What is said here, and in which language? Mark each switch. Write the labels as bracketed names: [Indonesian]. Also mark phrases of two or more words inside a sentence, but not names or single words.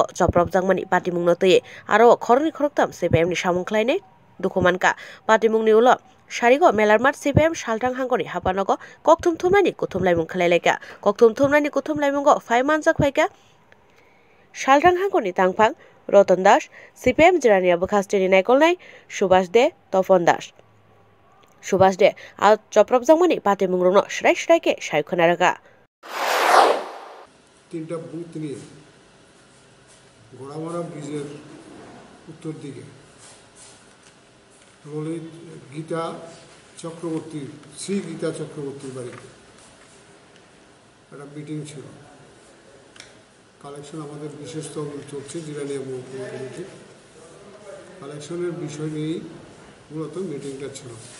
[Turkic languages] joprop jangmani patimung no tei aro khorni khoroktam cpim ni samung khlainai dukumanka patimung ni ulo Sharigo melarmat cpim saltang hangkoni hapanogo kokthum thumnani kuthumlaimung khlailaika kokthum thumnani kuthumlaimungo 5 manjak phaika Saltang hangkoni tangphang Roton Das cpim jirania bukhastini naikolnai Subhash de Topon Das Subhash de a joprop jangmani patimung rongno shrai shrai ke saikhona raga [Bangla] তিনটা বুথ নিয়ে গোড়ামারা ব্রিজের উত্তর দিকে ললিত গীতা চক্রবর্তী শ্রী গীতা চক্রবর্তীর বাড়িতে একটা মিটিং ছিল কালেকশন আমাদের বিশেষ তহবিল চলছে জিরানিয়া মহকুমা কমিটি কালেকশনের বিষয় নিয়েই মূলত মিটিংটা ছিল